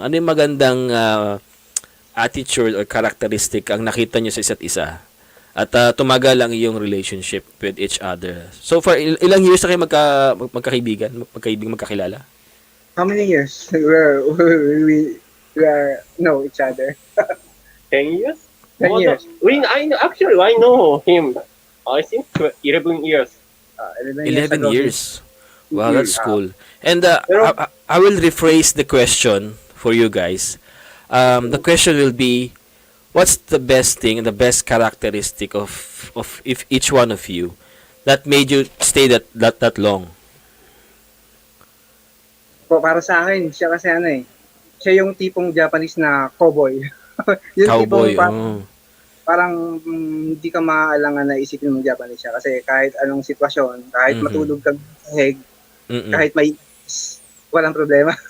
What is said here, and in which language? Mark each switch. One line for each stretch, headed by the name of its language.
Filipino: Ano yung magandang
English: attitude or characteristic
Filipino: ang nakita niyo sa isa't isa? At tumagal lang yung
English: relationship with each other.
Filipino: So far, ilang years na kayo magkakaibigan, magkakilala?
English: How many years? We know each other. 10 years? 10 years. I know him. I think 11 years. 11 years. Wow, that's cool. And I will rephrase the question for you guys. The question will be, what's the best thing and the best characteristic of if each one of you that made you stay that long?
Filipino: Po, para sa akin, siya kasi ano eh, siya yung tipong Japanese na cowboy. Yung
English: Cowboy.
Filipino: tipong parang hindi ka maaalangan na isipin mong Japanese siya kasi kahit anong sitwasyon, kahit matulog ka sa heg, kahit may walang problema.